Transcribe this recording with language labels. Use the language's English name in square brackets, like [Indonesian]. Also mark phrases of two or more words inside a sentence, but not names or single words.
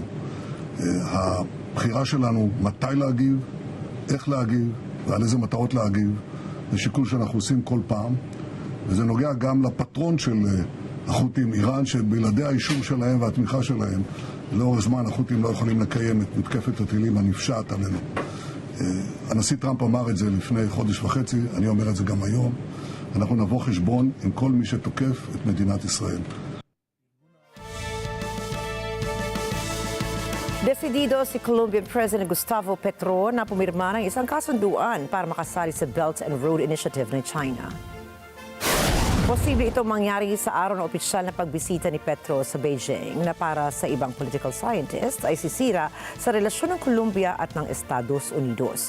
[Hebrew] הבחירה שלנו מתי להגיב, איך להגיב ועל איזה מטרות להגיב, זה שיקול שאנחנו עושים כל פעם, וזה נוגע גם לפטרון של החות'ים, איראן, שבלעדי האישור שלהם והתמיכה שלהם, לאורך זמן החות'ים לא יכולים לקיים את מתקפת הטילים הנפשעת עלינו. הנשיא טראמפ אמר את זה לפני חודש וחצי, אני אומר את זה גם היום. אנחנו נבוא חשבון עם כל מי שתוקף את מדינת ישראל. [Filipino] Desidido si Colombian President Gustavo Petro na pumirma ng isang kasunduan para makasali sa Belt and Road Initiative ng China. Posible itong mangyari sa araw ng opisyal na pagbisita ni Petro sa Beijing na para sa ibang [English] political scientists [Filipino] ay sisira sa relasyon ng Colombia at ng Estados Unidos.